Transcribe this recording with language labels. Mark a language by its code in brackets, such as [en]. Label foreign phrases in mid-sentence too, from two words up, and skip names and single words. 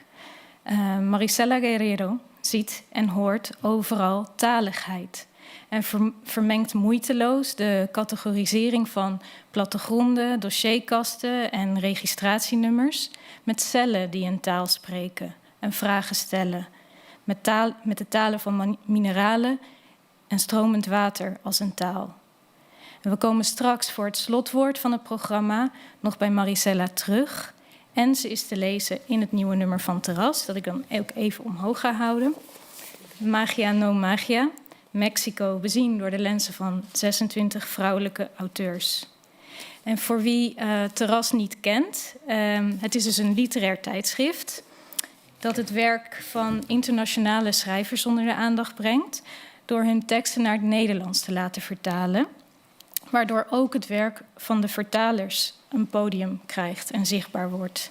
[nl] Marisela Guerrero ziet en hoort overal taligheid en vermengt moeiteloos de categorisering van plattegronden, dossierkasten en registratienummers met cellen die een taal spreken en vragen stellen, met de talen van mineralen en stromend water als een taal. En we komen straks voor het slotwoord van het programma nog bij Marisela terug. En ze is te lezen in het nieuwe nummer van Terras, dat ik dan ook even omhoog ga houden. Magia no Magia, Mexico, bezien door de lenzen van 26 vrouwelijke auteurs. En voor wie Terras niet kent, het is dus een literair tijdschrift dat het werk van internationale schrijvers onder de aandacht brengt door hun teksten naar het Nederlands te laten vertalen, waardoor ook het werk van de vertalers een podium krijgt en zichtbaar wordt.